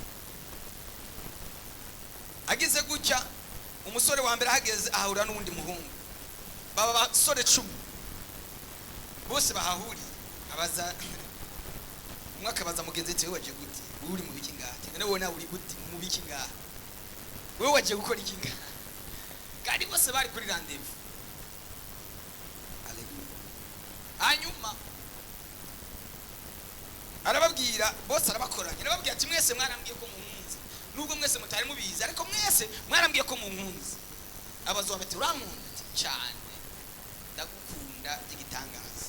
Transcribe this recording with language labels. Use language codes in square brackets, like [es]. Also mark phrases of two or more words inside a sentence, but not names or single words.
[rw] Agize gutya, umusore wa mbere ahageze ahura n'undi muhungu, baba basore 10 bose bahahuriye. Abaza umwaka baza mugenzi ati, wewe waje gute? Uri mu biki ngaha? None wona uri gute mu biki ngaha? Wewe waje gukora iki ngaha? Kandi bose bari kuri rendezvous. Haleluya. Hanyuma arababwira, bose arabakoranya, arababwira ati mwese mwarambwiye ko munkunze, nubwo mwese mutari mubizi, ariko mwese mwarambwiye ko munkunze. Abazo bati urankunda? Ati cyane, ndagukunda igitangaza.